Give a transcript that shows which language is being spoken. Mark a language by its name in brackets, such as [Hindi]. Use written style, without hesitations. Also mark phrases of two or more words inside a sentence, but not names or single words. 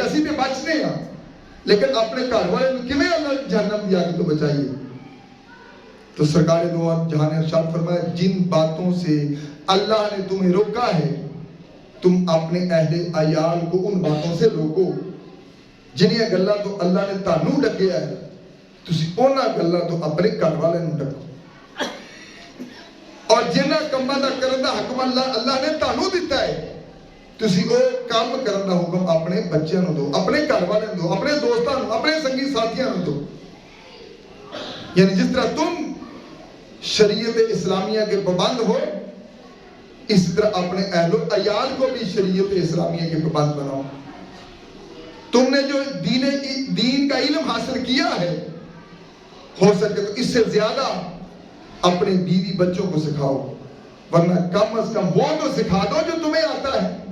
[Punjabi] اسی بھی بچنے ہیں, لیکن اپنے گھر والوں کو کیویں اللہ جہنم کی آگ تو بچائیے. [Urdu] تو سرکار دو جہاں نے ارشاد فرمایا, جن باتوں سے اللہ نے تمہیں روکا ہے تم اپنے اہل عیال کو ان باتوں سے روکو [Punjabi] جنہیں گلاں تو اللہ نے تانوں ڈکیا ہے, تسی انہاں گلاں تو اپنے گھر والے نوں ڈکو. اور جنہاں کماں دا کرن دا حکم اللہ نے تانوں دتا ہے ਤੁਸੀਂ ਉਹ ਕੰਮ ਕਰਨ ਦਾ ਹੁਕਮ ਆਪਣੇ ਬੱਚਿਆਂ ਨੂੰ ਦਿਓ, ਆਪਣੇ ਘਰ ਵਾਲਿਆਂ ਨੂੰ ਦਿਓ, ਆਪਣੇ ਦੋਸਤਾਂ ਨੂੰ, ਆਪਣੇ ਸੰਗੀ ਸਾਥੀਆਂ ਨੂੰ ਦਿਓ। [Urdu] یعنی جس طرح تم شریعت اسلامیہ کے پابند ہو، اسی طرح اپنے اہل و عیال کو بھی شریعت اسلامیہ کے پابند بناؤ۔ تم نے جو دین کا علم حاصل کیا ہے، ہو سکے تو اس سے زیادہ اپنے بیوی بچوں کو سکھاؤ، ورنہ کم از کم وہ تو سکھا دو جو تمہیں آتا ہے۔